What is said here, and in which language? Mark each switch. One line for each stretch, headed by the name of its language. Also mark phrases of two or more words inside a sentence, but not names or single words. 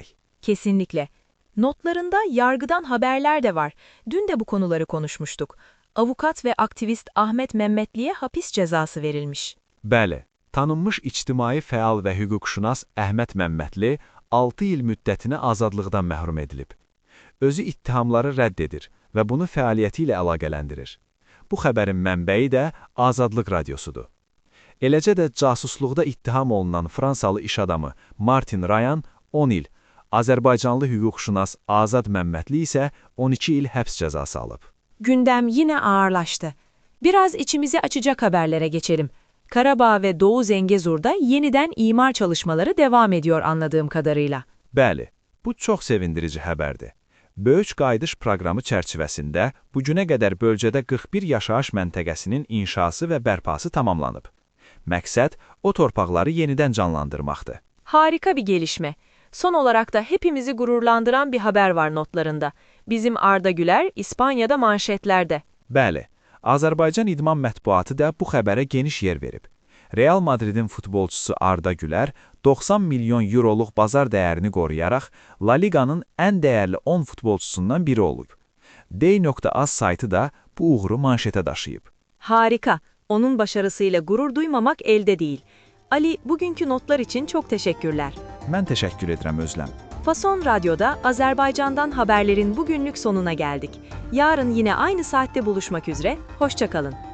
Turkish: Kesinlikle. Notlarında yargıdan haberler de var. Dün de bu konuları konuşmuştuk. Avukat ve aktivist Ahmet Mehmetli'ye hapis cezası verilmiş.
Azerbaijani: Bəli, tanınmış ictimai fəal və hüquqşünas Əhməd Məmmədli 6 il müddətinə azadlıqdan məhrum edilib. Özü ittihamları rədd edir və bunu fəaliyyəti ilə əlaqələndirir. Bu xəbərin mənbəyi də Azadlıq Radyosudur. Eləcə də casusluqda ittiham olunan Fransalı iş adamı Martin Rayan 10 il, Azərbaycanlı hüquqşünas Azad Məmmədli isə 12 il həbs cəzası alıb.
Turkish: Gündem yine ağırlaştı. Biraz içimizi açacak haberlere geçelim. Karabağ ve Doğu Zengezur'da yeniden imar çalışmaları devam ediyor anladığım kadarıyla.
Azerbaijani: Bəli, bu çox sevindirici xəbərdir. Böyük qayıdış proqramı çərçivəsində bu günə qədər bölgədə 41 yaşayış məntəqəsinin inşası və bərpası tamamlanıb. Məqsəd o torpaqları yenidən canlandırmaqdır.
Turkish: Harika bir gelişme. Son olarak da hepimizi gururlandıran bir haber var notlarında. Bizim Arda Güler İspanya'da manşetlerde.
Azerbaijani: Bəli, Azərbaycan İdman Mətbuatı da bu xəbərə geniş yer verib. Real Madridin futbolçusu Arda Güler 90 milyon euroluq bazar dəyərini qoruyaraq La Liga'nın ən dəyərli 10 futbolçusundan biri olub. Dey.az saytı da bu uğuru manşete daşıyıb. Harika.
Turkish: Onun başarısıyla gurur duymamak elde değil. Ali, bugünkü notlar için çok teşekkürler.
Azerbaijani: Mən təşəkkür edirəm Özlem.
Turkish: Fason Radyo'da Azerbaycan'dan haberlerin bugünlük sonuna geldik. Yarın yine aynı saatte buluşmak üzere. Hoşça kalın.